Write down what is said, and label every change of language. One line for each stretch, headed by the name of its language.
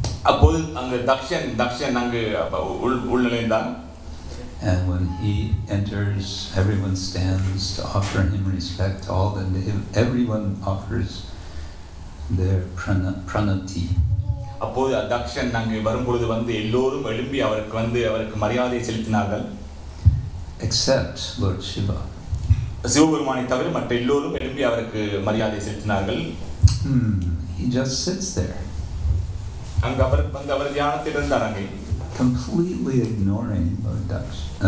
Tamil: அப்போது அங்க தக்ஷன் அங்கு உள்நுழைந்தார்.
English: And when he enters, everyone stands to offer him respect. Everyone offers their pranati.
Tamil: அப்போது தக்ஷன் அங்கு வரும்பொழுது வந்து எல்லோரும் எழும்பி அவருக்கு மரியாதை செலுத்தினார்கள்.
English: Except Lord Shiva.
Tamil: சிவபெருமானை தவிர மற்ற எல்லோரும் எழும்பி அவருக்கு மரியாதை செலுத்தினார்கள்.
English: He just sits there.
Tamil: அங்க அவர் தியானத்தில் இருந்தார் அங்கே.
English: Completely ignoring Daksha.